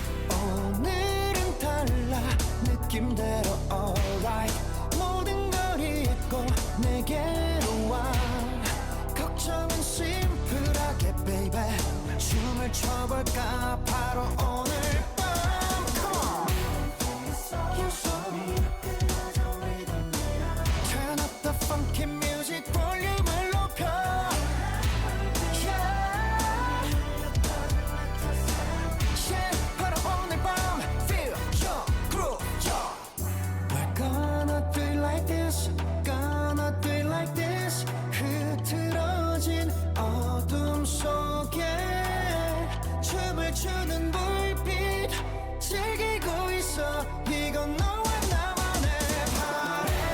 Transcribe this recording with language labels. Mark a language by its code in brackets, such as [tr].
[ko] 오늘은 달라 느낌대로 [en] alright. [ko] 모든 걸 잊고 내게로 와. 걱정은 심플하게 [en] baby. [ko] 춤을 춰볼까 바로 오늘 밤. [en] Come on. Turn up the funky music [ko] 볼륨을 높여. [en] Yeah. Yeah. [ko] 바로 오늘 밤 [en] feel your groove. We're gonna do it like this. Gonna do it like this. [ko] 흐트러진 어둠 속에 춤을 추는 불빛 즐기고 있어. 이건 너와 나만의 party.